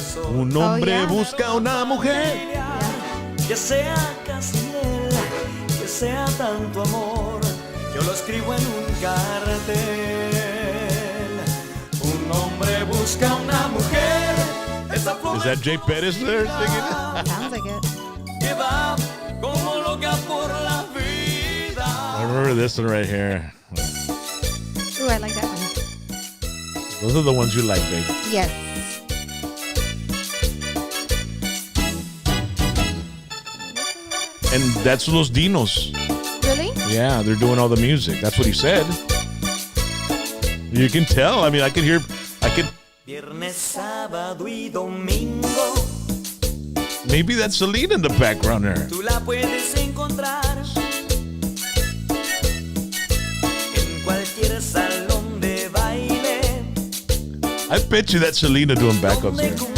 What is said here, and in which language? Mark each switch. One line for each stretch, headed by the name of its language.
Spanish: Un hombre busca una mujer. Que sea casi miel, que sea tanto amor. Yo lo escribo en un cartel. Un hombre busca una mujer.
English: Is that Jay Pettis there singing it? Sounds like it.
Spanish: Que va como loca por la vida.
English: I remember this one right here. Ooh, I like that one. Those are the ones you like, baby. Yes. And that's Los Dinos. Really? Yeah, they're doing all the music. That's what he said. You can tell. I mean, I could.
Spanish: Viernes, sábado y domingo.
English: Maybe that's Selena in the background there.
Spanish: Tú la puedes encontrar en cualquier salón de baile.
English: I bet you that's Selena doing backups there.